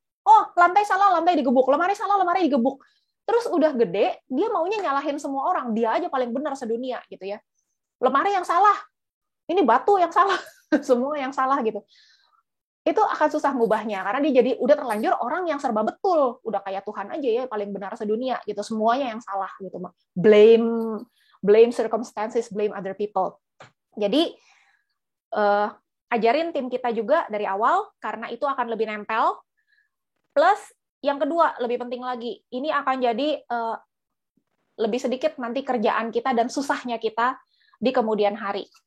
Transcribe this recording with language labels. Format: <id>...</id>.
<id>Oh lantai salah, lantai digebuk. Lemari salah, lemari digebuk. Terus udah gede, dia maunya nyalahin semua orang. Dia aja paling benar sedunia gitu ya. Lemari yang salah, ini batu yang salah, semua yang salah gitu. Itu akan susah ngubahnya karena dia jadi udah terlanjur orang yang serba betul, udah kayak Tuhan aja ya paling benar sedunia gitu, semuanya yang salah gitu.</id> <en>Blame circumstances, blame other people.</en> <id>Jadi ajarin tim kita juga dari awal karena itu akan lebih nempel. Plus yang kedua lebih penting lagi, ini akan jadi lebih sedikit nanti kerjaan kita dan susahnya kita di kemudian hari.</id>